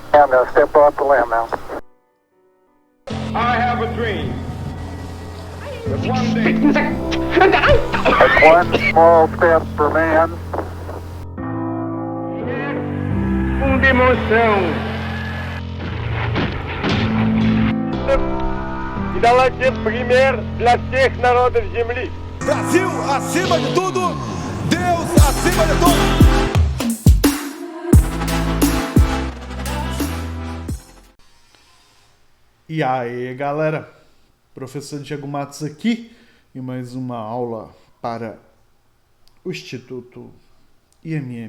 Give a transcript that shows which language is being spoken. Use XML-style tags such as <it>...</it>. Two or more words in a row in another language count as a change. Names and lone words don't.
<en>man. Step off the limb now. I have a dream that one day That's one small step for man.</en> <pt>Emoção.</pt> <ru>Давайте пример для всех народов Земли.</ru> <pt>Brasil acima de tudo, Deus acima de tudo. E aí, galera, professor Diego Matos aqui e mais uma aula para o Instituto IMM.</pt>